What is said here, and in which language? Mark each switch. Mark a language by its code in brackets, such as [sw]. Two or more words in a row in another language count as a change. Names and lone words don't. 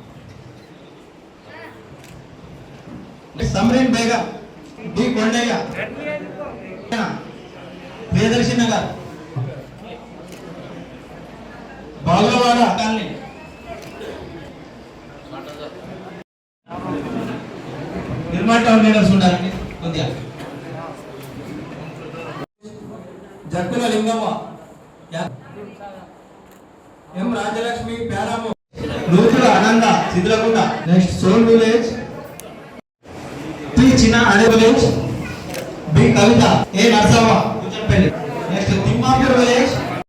[te] समरीन बेगम डी कोंडయ్య प्रियदर्शी नगर बागलवाड़ कॉलोनी निर्मल टाउन लीडर्स ఉండాలండి కొద్దిగా జక్కుల లింగమ్మ ఎం రాజలక్ష్మి ప్యారామో నూతుల ఆనంద సిద్లగుండ నెక్స్ట్ సోన్ విలేజ్ టి చిన్న అనే విలేజ్ బి కవిత ఏ నర్సవ్వ కూచంపల్లి నెక్స్ట్ తిమ్మాపూర్ విలేజ్